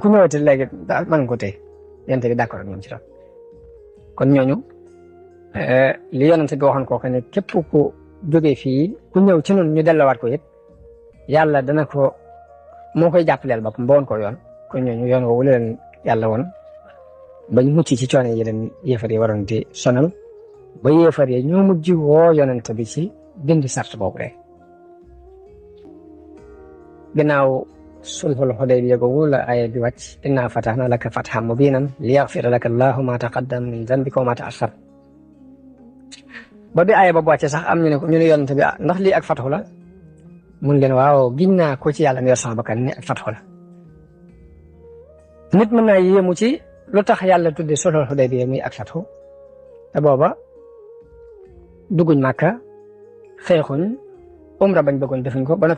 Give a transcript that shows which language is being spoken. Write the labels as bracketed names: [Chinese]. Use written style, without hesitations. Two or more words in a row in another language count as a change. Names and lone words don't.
[Wolof] ñëwati léegi daal mën nga ko téye yonente bi d'accord ak ñoom ci loolu kon ñooñu li yonente bi waxoon kooku ne képp ku jógee fii ku ñëw ci noonu ñu delloowaat ko it yàlla dana ko moo koy jàppaleel boppam ba woon ko yoon kon ñooñu yoon woowu leen yàlla woon bañ mucc ci coono yi leen yéefar yi waroon di sonal ba yéefar yi ñoo mujj woo yonent bi ci dindi sart boobu rek gannaaw sulhul Hudaybiya googu la aaya bi wàcc [Arabic] إنا فتحنا لك فتحا مبينا ليغفر لك الله ما تقدم من ذنبك وما تأخر [Wolof] ba bi aaya ba wàcce sax am ñu ne yonent bi ndax lii ak fathu la mun leen waaw giñ naa ko ci yàlla mi yor sama bakkan ni ak fathu la nit mën naa yéemu ci lu tax yàlla tudde sulhul Hudaybiya muy ak fathu te booba dugguñ Màkka xeexuñ umra bañ bëggoon defuñ ko ba noppi